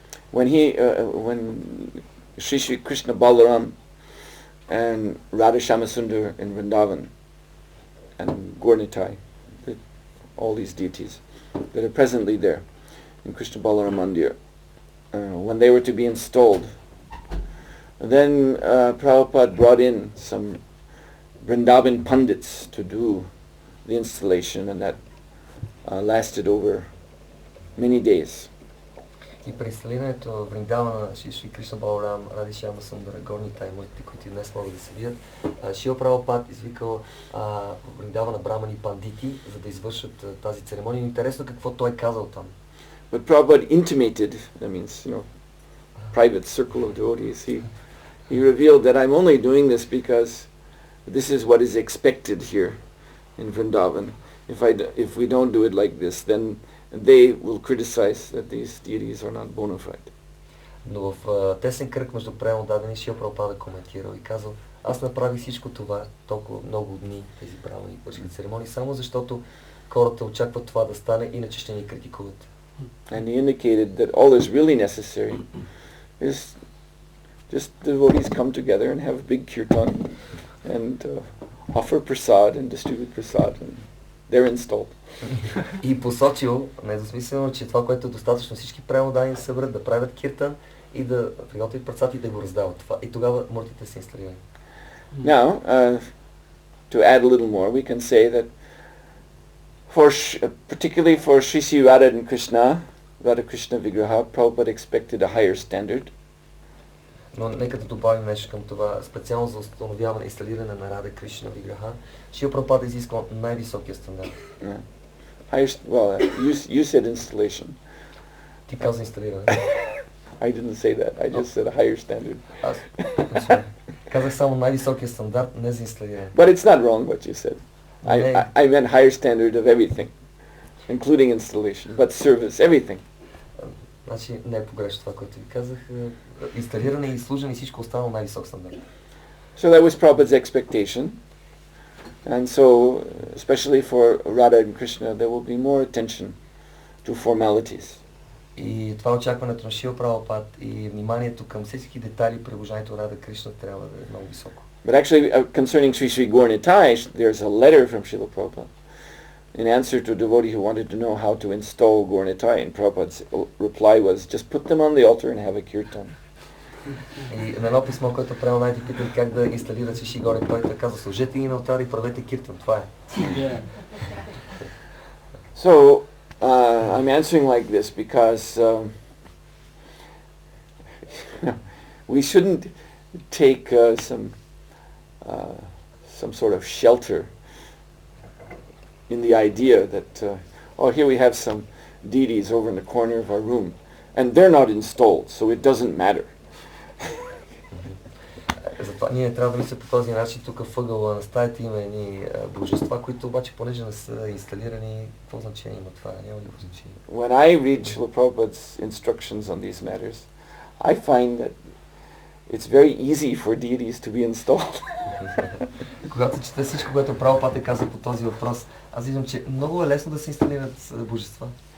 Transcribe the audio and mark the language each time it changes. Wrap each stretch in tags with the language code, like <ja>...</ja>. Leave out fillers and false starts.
<en>When Sri Krishna Balaram and Radha Shamasundar in Vrindavan and Gaurnitai, all these deities that are presently there in Krishna Balaram Mandir, when they were to be installed, then Prabhupada brought in some Vrindavan Pandits to do the installation, and that lasted over many days.</en> <bg>И при инсталирането в Вриндавана на Шри Кришна Баларам, Ради Шяма Сундара, Горнитай, моите, които днес могат да се видят, Шрила Прабхупад извикал в Вриндавана брамани пандити, за да извършат тази церемония. Интересно какво той е казал там.</bg> <en>But Prabhupada intimated, that means, private circle of devotees, he revealed that I'm only doing this because this is what is expected here in Vrindavan. If we don't do it like this, then they will criticize that these deities are not bona fide.</en> <bg>Но в тесен кръг между предан дадени Шрила Прабхупада коментирал и казал, аз направих всичко това толкова много дни, тези брамани церемонии, само защото хората очакват това да стане, иначе ще ни критикуват.</bg> <en>And he indicated that all is really necessary is just the devotees come together and have a big kirtan and offer prasad and distribute prasad, and they're installed.</en> <bg>И посочил недвусмислено, че това, което е достатъчно всички преодани да се съберат, да правят киртан и да приготвят працата и да го раздават. Това. И тогава муртите са инсталирани.</bg> <en>Now, to add a little more, we can say that particularly for Sri Sri Radha Krishna Vigraha, Prabhupada expected a higher standard.</en> <bg>Но нека да добавим нещо към това. Специално за установяване и инсталиране на Рада Кришна Виграха, Шрила Прабхупада изисква най-високия стандарт.</bg> <en>You said installation.</en> <bg>Ти каза инсталиране.</bg> <en>I didn't say that. I just said a higher standard.</en> <bg>Аз казах само най-високия стандарт, не за инсталиране.</bg> <en>But it's not wrong what you said. I meant higher standard of everything, including installation, but service, everything.</en> <bg>Значи не е погрешно това, което ви казах. Инсталиране и служене и всичко останало най-висок стандарт.</bg> <en>So that was Prabhupada's expectation. And so, especially for Radha and Krishna, there will be more attention to formalities.</en> <bg>И това очакването на Шрила Прабхупад и вниманието към всички детайли при обожанието Рада Кришна трябва да е много високо.</bg> <en>But actually, concerning Sri Sri Gaurnitai, there's a letter from Srila Prabhupada in answer to a devotee who wanted to know how to install Gaurnitai, and Prabhupada's reply was, just put them on the altar and have a kirtan.</en> <bg>И на едно писмо, което правил най-ти питали как да инсталират Шиши Горе, той казва, сложете ги на алтара и правете киртан. Това е.</bg> <en>So, I'm answering like this because we shouldn't take some sort of shelter in the idea that, here we have some deities over in the corner of our room, and they're not installed, so it doesn't matter.</en> <bg>Затова ние трябва да мислим по този начин. Тук в ъгъла на стаята има едни божества, които обаче понеже не са инсталирани, какво значение има това? Няма никакво значение.</bg> <en>When I read Srila Prabhupada's instructions on these matters, I find that it's very easy for deities to be installed.</en> <bg>Когато чета всичко, което Прабхупада е казал по този въпрос, аз виждам, че много е лесно да се инсталират божества.</bg>